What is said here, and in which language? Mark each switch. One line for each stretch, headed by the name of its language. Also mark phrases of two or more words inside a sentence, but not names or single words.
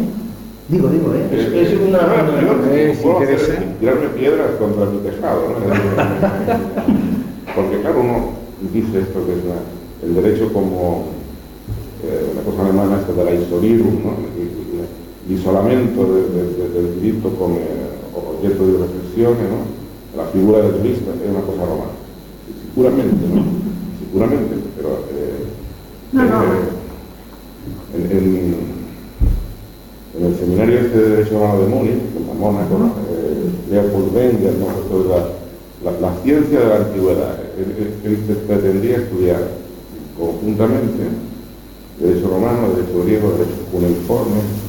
Spanish: Digo, es una... Puedo tirarme piedras contra mi tejado, ¿no? Porque claro, uno dice esto que es el derecho como una cosa alemana esta de la isolierung, ¿no? El isolamiento del
Italian: diritto come oggetto di reflexione, ¿no?
Spanish: La figura del jurista es una cosa romana. Sicuramente, ¿no? Sicuramente, pero en el seminario este de Derecho Romano de Múnich, en Mónaco, Leopold Wenger, ¿no? La ciencia de la antigüedad, él pretendía estudiar conjuntamente Derecho Romano, Derecho Griego, Derecho Cuneiforme.